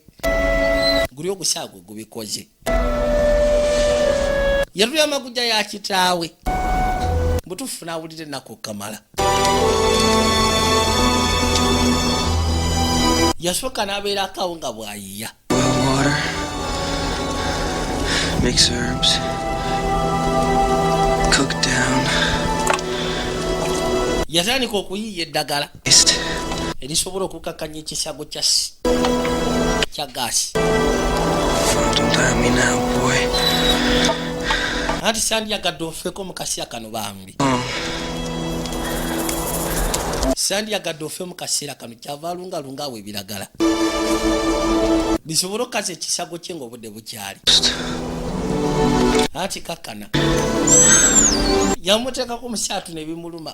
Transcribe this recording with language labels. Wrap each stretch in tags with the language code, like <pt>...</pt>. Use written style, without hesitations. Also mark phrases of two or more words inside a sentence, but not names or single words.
<lg>Guli ogusaago gubikoze. Yatulya amagujja ya kitaawe. Butuufu n'awulira ennaku okamala. yasooka n'abeera akawo nga bw'ayiya.</lg> <en>Boil water. Mix herbs. Cook down.</en> <lg>Yatandika okuyiiya eddagala erisobola okukakkanya ekisago kya gaasi.</lg> <en>Don't tire me now, boy.</en> <lg>Anti sandyagadde ofeeko mu kaseera kano bambi. Sandyagadde ofe mu kaseera kano kyava alungalunga awo ebiragala bisobola okukaza ekisago kye ng'obudde bukyali. Anti kakkana yamuteekako omusaatu ne bimuluma.</lg>